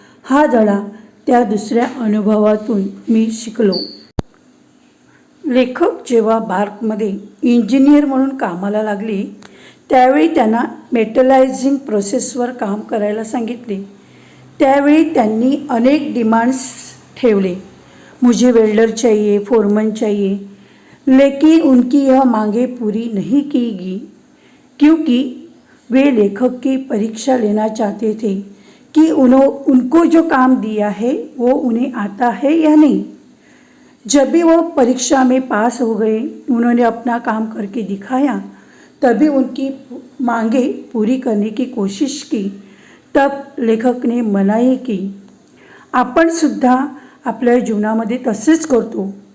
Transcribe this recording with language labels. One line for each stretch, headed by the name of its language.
Marathi: हा धडा त्या दुसऱ्या अनुभवातून मी शिकलो. लेखक जेव्हा बार्कमध्ये इंजिनियर म्हणून कामाला लागले, त्यावेळी त्यांना मेटलायझिंग प्रोसेसवर काम करायला सांगितले. त्यावेळी त्यांनी अनेक डिमांड्स ठेवले.
Hindi: मुझे वेल्डर चाहिए, फोरमन चाहिए, लेकिन उनकी यह मांगे पूरी नहीं की गई क्योंकि वे लेखक की परीक्षा लेना चाहते थे कि उनको जो काम दिया है वो उन्हें आता है या नहीं. जब भी वो परीक्षा में पास हो गए, उन्होंने अपना काम करके दिखाया, तभी उनकी मांगे पूरी करने की कोशिश की. तब लेखक ने मनाई की.
Marathi: आपण सुद्धा आपल्या जीवनामध्ये तसेच करतो.